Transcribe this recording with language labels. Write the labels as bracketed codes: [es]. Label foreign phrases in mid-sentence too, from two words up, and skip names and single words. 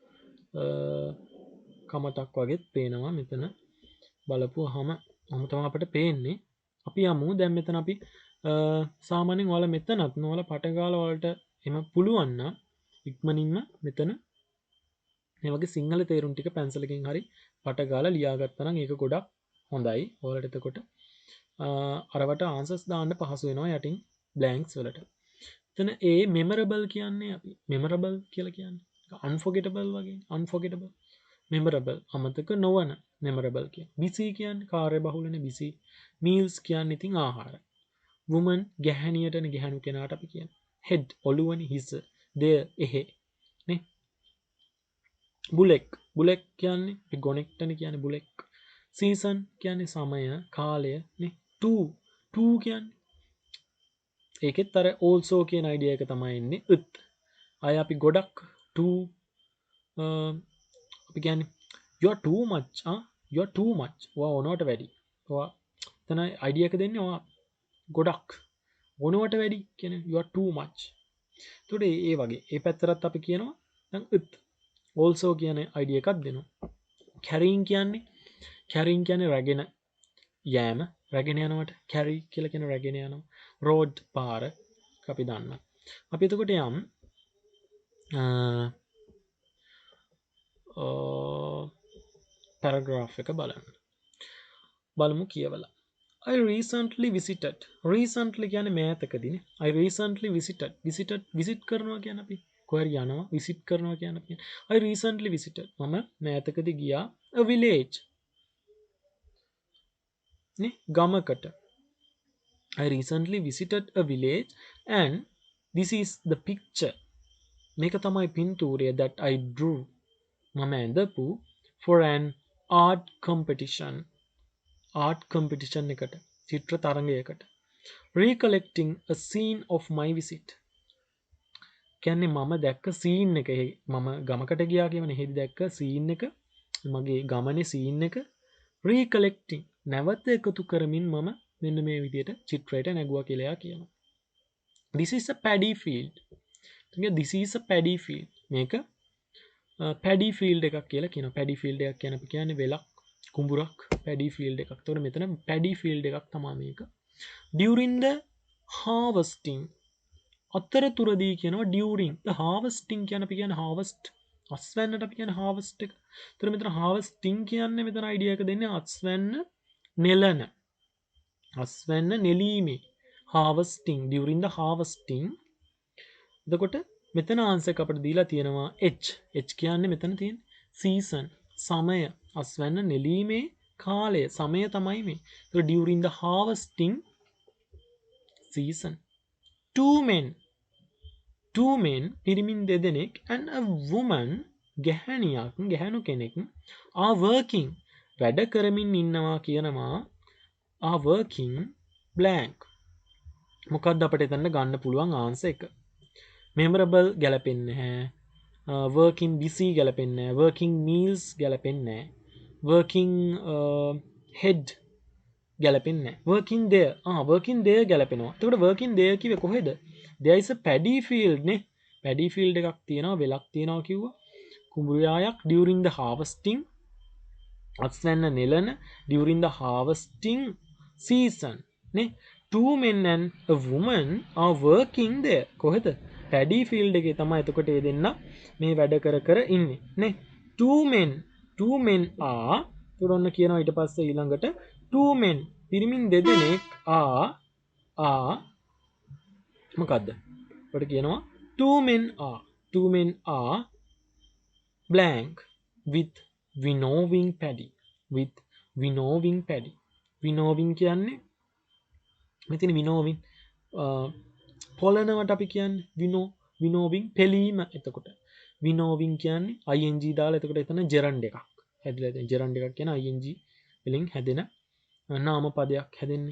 [si] කමතක් වගේත් පේනවා මෙතන බලපුවාම තමයි අපිට පේන්නේ අපි යමු දැන් මෙතන අපි සාමාන්‍යයෙන් ඔයාලා මෙතනත් ඔයාලා පටගාලා වලට එම පුළුවන් නම් ඉක්මනින්ම මෙතන මේ වගේ සිංහල තේරුම් ටික පැන්සලකින් හරි පටගාලා ලියාගත්තා නම් ඒක ගොඩක් හොඳයි ඔයාලට එතකොට අරවට ආන්සර්ස් දාන්න පහසු වෙනවා යටින් බ්ලැන්ක්ස් වලට. එතන [en] A memorable [si] කියන්නේ අපි memorable කියලා කියන්නේ unforgettable වගේ [en] unforgettable memorable [si] අමතක නොවන memorable කියන්නේ busy කියන්නේ කාර්යබහුලනේ [en] busy meals [si] කියන්නේ ඉතින් ආහාර woman ගැහණියටනේ ගැහණු කෙනාට අපි කියන්නේ head ඔළුවනේ හිස there එහෙ නේ බුලෙක් කියන්නේ අපි ගොනෙක්ටනේ කියන්නේ බුලෙක් season කියන්නේ සමය කාලය නේ to කියන්නේ ඒකෙත් අර also කියන idea එක තමයි එන්නේ උත් අය අපි ගොඩක් to අපි කියන්නේ [en] you are too much you are too much [si] ඕනවට වැඩි ඔයා එතන idea එක දෙන්නේ ඔයා ගොඩක් ඕනවට වැඩි කියන්නේ [en] you are too much [si] එතකොට ඒ වගේ ඒ පැත්තරත් අපි කියනවා දැන් උත් also කියන idea එකක් දෙනවා carrying කියන්නේ රැගෙන යෑම රැගෙන යනවට carry කියලා කියන රැගෙන යනවා road පාර අපි දන්නවා අපි එතකොට යම් paragraph එක බලමු කියවලා [en] I recently [si] කියන්නේ මෑතකදීනේ [en] I recently [si] visit කරනවා කියන්නේ අපි කොහරි යනවා visit කරනවා කියන්නේ අපි [en] I recently visited [si] මම මෑතකදී ගියා [en] a village [si] නේ ගමකට [en] I recently visited a village and this is the picture [si] මේක තමයි පින්තූරය [en] that I drew [si] මම ඇඳපු [en] for an art competition [si] එකට චිත්‍ර තරඟයකට [en] recollecting a scene of my visit [si] කියන්නේ මම දැක්ක scene එක මම ගමකට ගියා කියවනේ එහෙදි දැක්ක scene එක මගේ ගමනේ සීන් එක recollect නැවත එකතු කරමින් මම මෙන්න මේ විදිහට චිත්‍රයට නැගුවා කියලා එයා කියනවා. [en] This is a paddy field. This is a paddy field. [si] මේක [en] paddy field [si] එකක් කියලා කියන [en] paddy field [si] එකක් කියන අපි කියන්නේ වෙලක් කුඹුරක් [en] paddy field [si] එකක්. ඒතකොට මෙතන [en] paddy field [si] එකක් තමයි මේක. [en] During the harvesting [si] අතරතුරදී කියනවා [en] during the harvesting [si] කියන අපි කියන්නේ harvest අස්වැන්නට අපි කියන්නේ harvest එක. ඒතර මෙතන harvesting කියන්නේ මෙතන අයිඩියා එක දෙන්නේ අස්වැන්න නෙලන. අස්වැන්න නෙලීමේ [en] harvesting during the harvesting. [si] එතකොට මෙතන ආන්සර් එක අපිට දීලා තියෙනවා H. H කියන්නේ මෙතන තියෙන season සමය අස්වැන්න නෙලීමේ කාලය සමය තමයි මේ. [en] ඒතර during the harvesting season. Two men [si] පිරිමින් දෙදෙනෙක් [en] and a woman [si] ගැහැණු කෙනෙක් [en] are working [si] වැඩ කරමින් ඉන්නවා කියනවා [en] are working blank. [si] මොකක්ද අපිට එතන ගන්න පුළුවන් ආන්සර් එක? memorable ගැලපෙන්නේ නැහැ. [en] working busy [si] ගැලපෙන්නේ නැහැ. [en] working meals [si] ගැලපෙන්නේ නැහැ. [en] working head [si] ගැලපෙන්නේ නැහැ. [en] working there working there [si] ගැලපෙනවා. එතකොට [en] working there [si] කිව්වේ කොහෙද? [en] there is a paddy field නේ. paddy field [si] එකක් තියෙනවා වෙලක් තියෙනවා කිව්වා. කුඹුරු යායක් [en] during the harvesting [si] අස්වැන්න නෙලන [en] during the harvesting season නේ. two men and a woman are working there. [si] කොහෙද? [en] paddy field [si] එකේ තමයි එතකොට ඒ දෙන්න මේ වැඩ කර ඉන්නේ නේ. [en] two men are [si] එතකොට ඔන්න කියනවා ඊට පස්සේ ඊළඟට [en] two men [si] පිරිමින් දෙදෙනෙක් are මොකද්ද? අපිට කියනවා [en] two men are blank with winnowing paddy. [si] winnowing කියන්නේ මෙතන winnowing පොළනවට අපි කියන්නේ winnowing පෙලීම. එතකොට winnowing කියන්නේ ing දාලා එතකොට එතන gerund එකක් හැදලා තියෙන gerund එකක් කියන ing වලින් හැදෙන නාම පදයක් හැදෙන්නේ.